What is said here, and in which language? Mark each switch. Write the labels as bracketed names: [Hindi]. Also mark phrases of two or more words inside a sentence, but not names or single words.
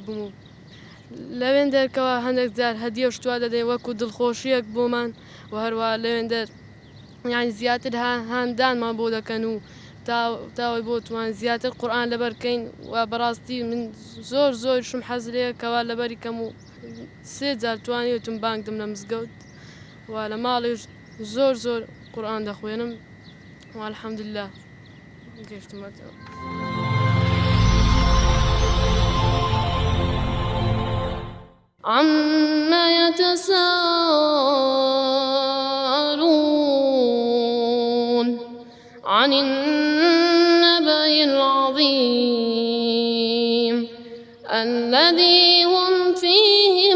[Central Kurdish] بم و لەوێن دەرکەوە هەندێک جار هەدیە شتوا دەدەین وەکو دڵخۆشیەک بۆمان و هەروە لەوێن دەر یعنی زیاتر هاندانمان بۆ دەکەن و تاوەی بۆ توان زیاتر قورئان لەبەرکەین و بەڕاستی من زۆرشم حەز لێیە کەوا لەبەری کەم و 3 جار توانێتم بانگ دەم لە مزگەوت و لە ماڵیش زۆر قورئان دەخوێنم و الحەمدوللا گەشتمەتەوە. [Arabic] عما يتساءلون عن النبأ العظيم الذي هم فيه